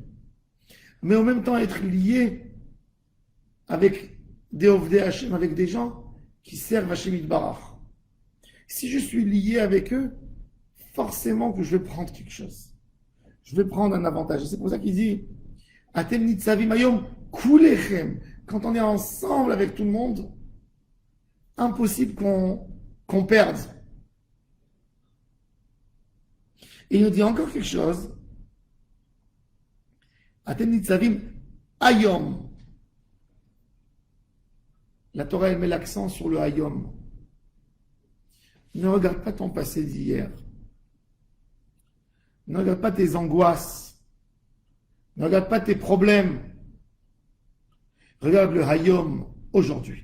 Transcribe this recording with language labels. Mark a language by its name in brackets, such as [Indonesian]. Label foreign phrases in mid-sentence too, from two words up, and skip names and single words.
[French] Mais en même temps être lié avec des [Hebrew] עובדי השם, [French] avec des gens qui servent [Hebrew] השם יתברך. [French] Si je suis lié avec eux, forcément que je vais prendre quelque chose. Je vais prendre un avantage. Et c'est pour ça qu'il dit [Hebrew] אתם נצבים היום כולכם. [French] Quand on est ensemble avec tout le monde, impossible qu'on perde. Et il nous dit encore quelque chose. [Hebrew] אתם נצבים היום. [French] La Torah, elle met l'accent sur le hayom. Ne regarde pas ton passé d'hier. Ne regarde pas tes angoisses. Ne regarde pas tes problèmes. Regarde le hayom aujourd'hui.